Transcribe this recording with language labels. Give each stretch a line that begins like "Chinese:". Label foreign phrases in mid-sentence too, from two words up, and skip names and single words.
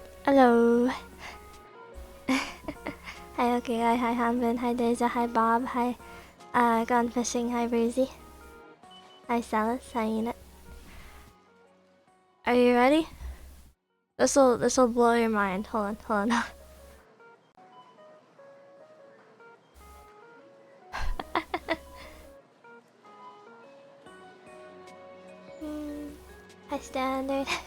English: Hello. Hi, okay, hi, Hanbin, hi, Deja, hi, Bob, hi, Gone Fishing, hi, Breezy, hi, Salas, hi, Enid. Are you ready? This'll blow your mind. Hold on. Hi, Standard.